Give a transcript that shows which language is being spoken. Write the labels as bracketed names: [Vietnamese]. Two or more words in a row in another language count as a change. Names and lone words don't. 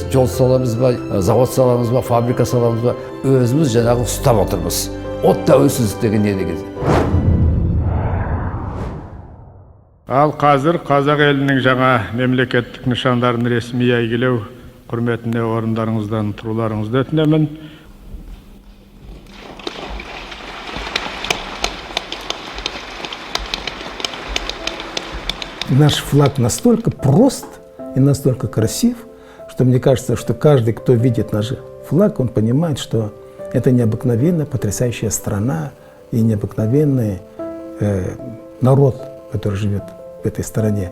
[Kazakh] Жол саламыз ба, завод саламыз ба, фабрика саламыз ба? Өзіміз жаңағы ұстап отырмыз. От тәуелсіздік деген не деген? Ал қазір қазақ елінің жаңа мемлекеттік нышандарын ресми әйгілеу құрметіне орындарыңыздан тұруларыңызды өтінемін. [Russian] Наш флаг настолько прост и настолько красив, что мне кажется, что каждый, кто видит наш флаг, он понимает, что это необыкновенная, потрясающая страна и необыкновенный народ, который живет в этой стране.